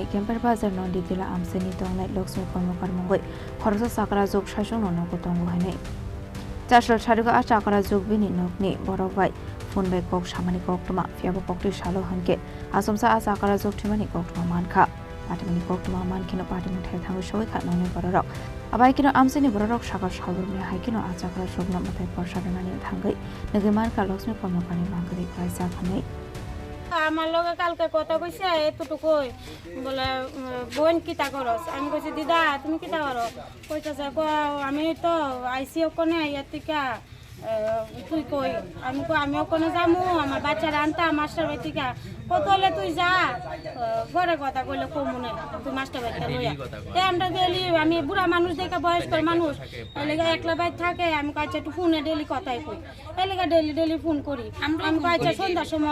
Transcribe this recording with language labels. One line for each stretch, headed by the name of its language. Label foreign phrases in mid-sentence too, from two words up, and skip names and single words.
Kok Borok: Bazar Nandi Tila Amchaio Tongnai Laxmi Karmakar Mwng Khoroksa Chakrajwkni Mangkwthwi Haino Chashal Charuga Chakrajwkni Bini Nokni Borobai Phone by Kok Shamani Koktwma Fiabo Kokti Shalo Hanke Asomsa Chakrajwkni Koktwma Mankha Patimwngni Koktwma Mankhe Patimwng Thaio Thangwi Sogwikha Nokni Borok Abaikino Amchaini Borok Sakar Salburni Haikino Chakrajwkni Mangkwthwi Thanani Thangwi Nagi Mankha Laxmi Karmakarni Mangkwthwi Kwlaijak Haino
Bangla: আমার লগে কালকে কথা কইছে এতটুকুই বলে বোন কিতা করস আমি কইছি দিদা তুমি কিতা করো কইতাছে আমি তো আইসি ওখানে আইয়া থেকে তুই কই আমি ওখানে যামু আমার বাচ্চারা আনতা মাস্টার বাড়ি থেকে কত হলে তুই যা পরে কথা কইলে কমুনে তুই মাস্টার বাড়িতে লইয়া আমরা গেলি আমি বুড়া মানুষ দেখে বয়স্ক মানুষ এলাকা একলা বাইর থাকে আমি কাছে একটু ফোনে ডেলি কথাই কই এলাকা ডেলি ফোন করি আমি কাছে সন্ধ্যার সময়